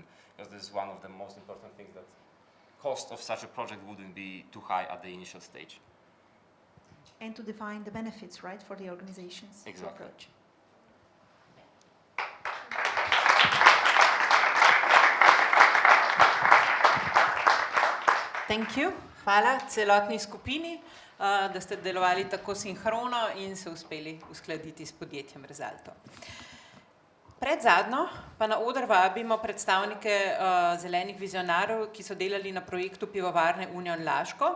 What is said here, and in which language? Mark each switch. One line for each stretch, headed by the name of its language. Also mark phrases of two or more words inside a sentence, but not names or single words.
English: Because this is one of the most important things, that cost of such a project wouldn't be too high at the initial stage. And to define the benefits, right, for the organizations to approach. Thank you.
Slovenian: Hvala celotni skupini, da ste delovali tako sinhrono in se uspeli uskladiti s podjetjem Resulto. Predzadnjo pa na oder vabimo predstavnike zelenih vizionarjev, ki so delali na projektu pivovarne Union Laško.